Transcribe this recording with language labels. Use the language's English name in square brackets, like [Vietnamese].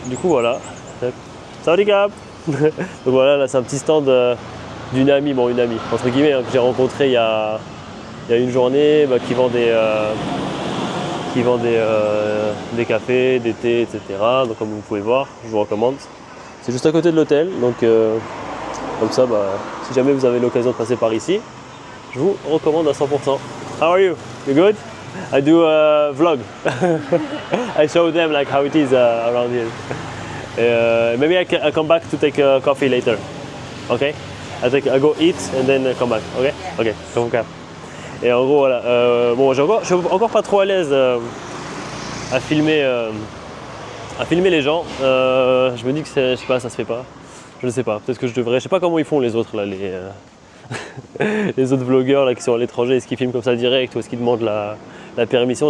[French] Du coup voilà, salut Gab. Donc voilà, là c'est un petit stand d'une amie, bon une amie entre guillemets, hein, que j'ai rencontré il y a une journée, qui vend des cafés, des thés, etc. Donc comme vous pouvez voir, je vous recommande. C'est juste à côté de l'hôtel, donc comme ça, si jamais vous avez l'occasion de passer par ici, je vous recommande à 100%. [English] How are you? You good? I do a vlog. I show them like how it is around here. Maybe I come back to take a coffee later. Okay? I go eat and then come back. Okay? Okay. Come on. [French] Et en gros voilà. Bon, je suis encore pas trop à l'aise à filmer les gens. Je me dis que je sais pas, ça se fait pas. Je ne sais pas. Peut-être que je devrais. Je sais pas comment ils font les autres là, les autres vlogueurs là qui sont à l'étranger, est-ce qu'ils filment comme ça direct ou est-ce qu'ils demandent la permission?